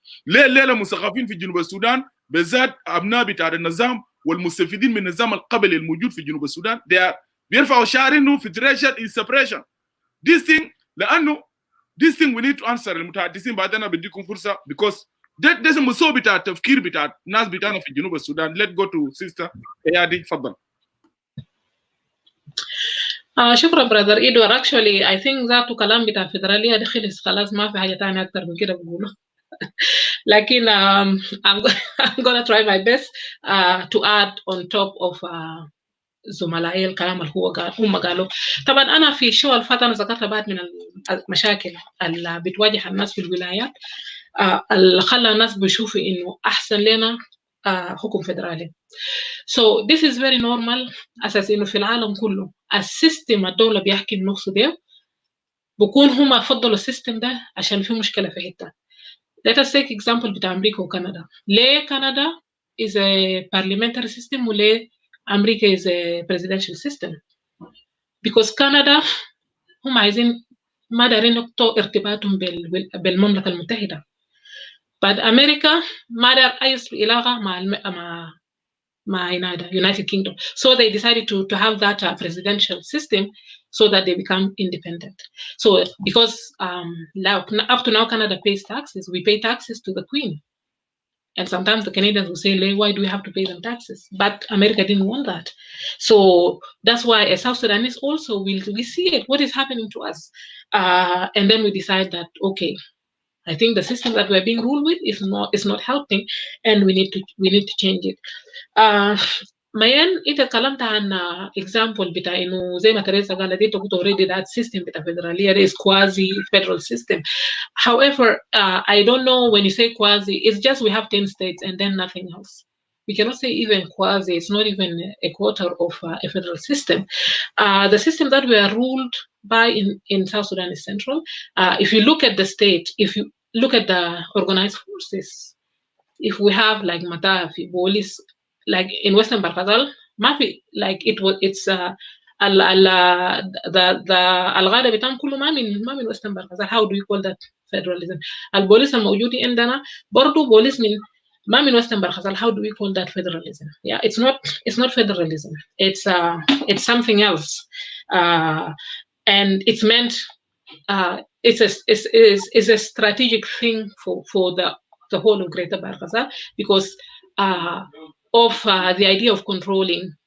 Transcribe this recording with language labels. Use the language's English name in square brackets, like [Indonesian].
[Arabic] ليه الليله مثقفين في جنوب السودان بالذات ابناء بتاع النظام والمستفيدين من النظام القبلي الموجود في جنوب السودان بيرفعوا شعار انه فدريشن [English] is separation. This thing [Arabic] لانه [English] this thing we need to answer [Arabic] المتحدثين بعدين بديكم فرصه because ده المسوي بتاع التفكير بتاع الناس بتاعنا في جنوب السودان. [English] Let's go to sister [Arabic] ايادي تفضل. شكرا برادر إدوار. [English] actually I think [Arabic] ذاته كلام بتاع الفدرالية ده خلص خلاص، ما في حاجة تانية أكتر من كده بقوله. [English] لكن I'm gonna try my best to add on top of [Arabic] زملائي الكلام اللي هم قالوا. طبعا أنا في الشو الفترة ذكرت بعض من المشاكل اللي بتواجه الناس في الولايات اللي خلى الناس بيشوفوا إنه أحسن لنا حكم فدرالي. [English] So this is very normal. [Arabic] أساس إنه في العالم كله السيستم الدولة بيحكي نفسه ده بكون هم فضلوا السيستم ده عشان في مشكلة في حتة. [English] Let us take example [Arabic] بتاع أمريكا وكندا. ليه كندا [English] is a parliamentary system [Arabic] وليه أمريكا [English] is a presidential system? [Arabic] Because كندا هم عايزين ما دارين يقطعوا ارتباطهم بالمملكة المتحدة. بعد أمريكا ما دار أي علاقة مع United Kingdom. [English] So they decided to have that presidential system so that they become independent. So because up to now Canada pays taxes, we pay taxes to the Queen. And sometimes the Canadians will say, why do we have to pay them taxes? But America didn't want that. So that's why as South Sudanese also, we see it, what is happening to us. And then we decide that, okay, I think the system that we're being ruled with is not helping, and we need to change it. [Arabic] Mayen, انت اتكلمت عن example بتاع انه زي ما تريزا قالت انت قلت [English] already that system [Arabic] بتاع فدرالية [English] is quasi federal system. However, I don't know when you say quasi, it's just we have 10 states and then nothing else. We cannot say even quasi, it's not even a quarter of a federal system. The system that we are ruled by in South Sudan is central. If you look at the state, if you look at the organized forces, if we have like Matafi, police, like in Western Barkazal, Mafi, like it's the [Arabic] الغادة بتاعهم كله ما من [English] Western Barkazal. How do you call that federalism? [Arabic] البوليس الموجودين عندنا برضو بوليس ما من Western Barkazal. [English] How do we call that federalism? Yeah, it's not federalism. It's something else, and it's meant it's a strategic thing for the whole of Greater Barkazal because of the idea of controlling.